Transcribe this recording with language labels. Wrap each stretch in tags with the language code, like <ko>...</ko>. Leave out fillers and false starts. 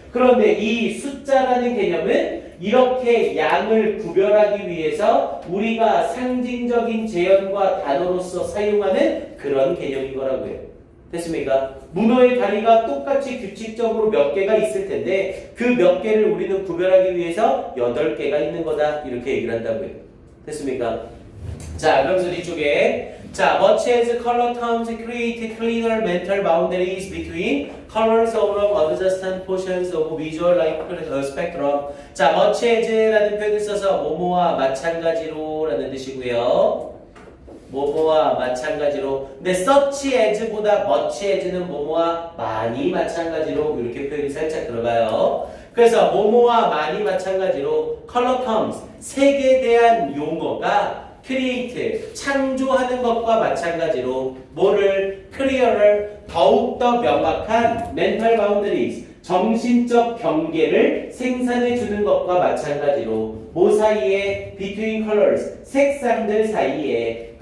<ko>그런데 이 숫자라는 개념은 이렇게 양을 구별하기 위해서 우리가 상징적인 재현과 단어로서 사용하는 그런 개념인 거라고요. 됐습니까? 문어의 다리가 똑같이 규칙적으로 몇 개가 있을 텐데 그 몇 개를 우리는 구별하기 위해서 8개가 있는 거다. 이렇게 얘기를 한다고요. 됐습니까? 자, 그러면서 뒤쪽에 자,</ko> <en>much as color terms create cleaner mental boundaries between colors of adjacent portions of visual light spectrum.</en> <ko>자,</ko> <en>much as</en> <ko>라는 표현을 써서 뭐뭐와 마찬가지로 라는 뜻이고요. 뭐뭐와 마찬가지로. 근데</ko> <en>such as</en> <ko>보다</ko> <en>much as</en> <ko>는 뭐뭐와 많이 마찬가지로 이렇게 표현이 살짝 들어가요. 그래서 뭐뭐와 많이 마찬가지로</ko> <en>color terms</en> <ko>색에 대한 용어가 create 창조하는 것과 마찬가지로 뭐를 clearer 더욱더 명확한</ko> <en>mental boundaries</en> <ko>정신적 경계를 생산해 주는 것과 마찬가지로 뭐 사이에</ko> <en>between colors</en> <ko>색상들 사이에.</ko>